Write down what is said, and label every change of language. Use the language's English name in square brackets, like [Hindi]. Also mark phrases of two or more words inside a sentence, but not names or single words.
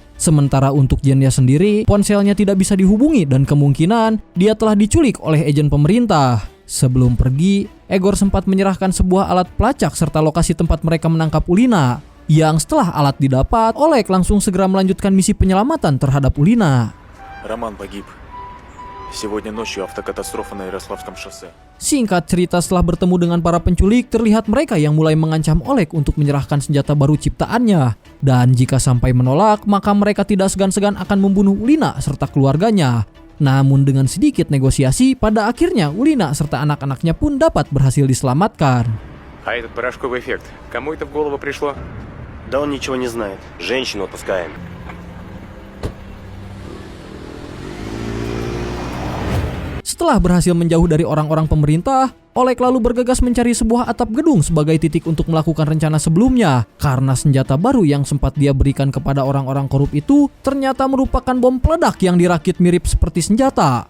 [Indonesian] Sementara untuk Jenya sendiri, ponselnya tidak bisa dihubungi dan kemungkinan dia telah diculik oleh agen pemerintah. Sebelum pergi, Egor sempat menyerahkan sebuah alat pelacak serta lokasi tempat mereka menangkap Ulina. Yang setelah alat didapat, Oleg langsung segera melanjutkan misi penyelamatan terhadap Ulina. [Russian] Роман погиб. Сегодня ночью автокатастрофа на Ярославском шоссе. [Indonesian] Singkat cerita, setelah bertemu dengan para penculik, terlihat mereka yang mulai mengancam Oleg untuk menyerahkan senjata baru ciptaannya. Dan jika sampai menolak, maka mereka tidak segan-segan akan membunuh Ulina serta keluarganya. Namun dengan sedikit negosiasi, pada akhirnya Ulina serta anak-anaknya pun dapat berhasil diselamatkan. [Russian] А этот порошковый эффект, кому это в голову пришло? Да он ничего не знает. Женщину отпускаем. [Indonesian] Setelah berhasil menjauh dari orang-orang pemerintah, Oleg lalu bergegas mencari sebuah atap gedung sebagai titik untuk melakukan rencana sebelumnya. Karena senjata baru yang sempat dia berikan kepada orang-orang korup itu ternyata merupakan bom peledak yang dirakit mirip seperti senjata.